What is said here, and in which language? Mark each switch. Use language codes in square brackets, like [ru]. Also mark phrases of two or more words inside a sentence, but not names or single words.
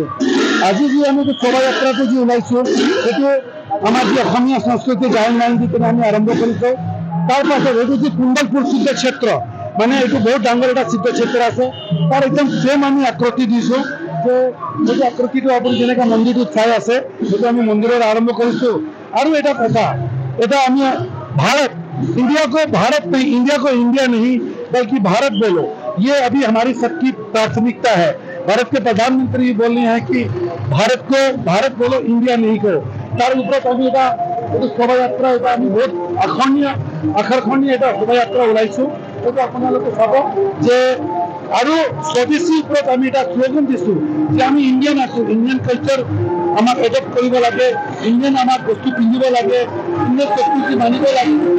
[as] আজি যি আমি শোভাযাত্ৰাটো যি ওলাইছোঁ সেইটো আমাৰ যি অসমীয়া সংস্কৃতি গায়ন বায়ন দি কিনে আমি আৰম্ভ কৰিছোঁ। তাৰ পাছত এইটো যি কুণ্ডলপুৰ সিদ্ধ ক্ষেত্ৰ মানে এইটো বহুত ডাঙৰ এটা সিদ্ধ ক্ষেত্ৰ আছে, তাৰ একদম ছেম আমি আকৃতি দিছোঁ যে সেইটো আকৃতিটো আপুনি যেনেকৈ মন্দিৰটোত চাই আছে সেইটো আমি মন্দিৰৰ আৰম্ভ কৰিছোঁ। আৰু এটা কথা, এটা আমি [hi] भारत इंडिया को भारत नहीं, इंडिया को इंडिया नहीं बल्कि भारत बोलो, ये अभी हमारी सबकी प्राथमिकता है। भारत के प्रधानमंत्री बोल रहे हैं कि भारत बोलो इंडिया नहीं करो। [as] তাৰ ওপৰ আমি এটা শোভাযাত্ৰা এটা আমি বহুত আকৰ্ষণীয় এটা শোভাযাত্ৰা ওলাইছোঁ। সেইটো আপোনালোকে চাব যে আৰু স্বদেশীৰ ওপৰত আমি এটা শ্লোগান দিছোঁ যে আমি ইণ্ডিয়ান আছোঁ, [en] Indian culture [as] আমাক এডপ্ট কৰিব লাগে, ইণ্ডিয়ান আমাক বস্তু পিন্ধিব লাগে, ইণ্ডিয়ান সংস্কৃতি মানিব লাগে।